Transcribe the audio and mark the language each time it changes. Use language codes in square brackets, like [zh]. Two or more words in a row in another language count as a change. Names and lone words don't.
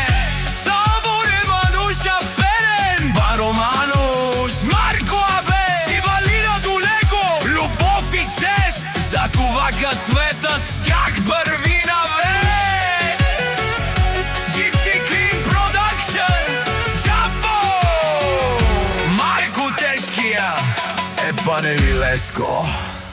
[rom] Саворе Мануша Пенен, Баро Мануш, Марко Авел, [bg] с Ивалина до него любов и чест, за това късмета с тях върви навред. Gypsy Clean Production, Джапо! Марко Тешкия е [rom] бареви леско.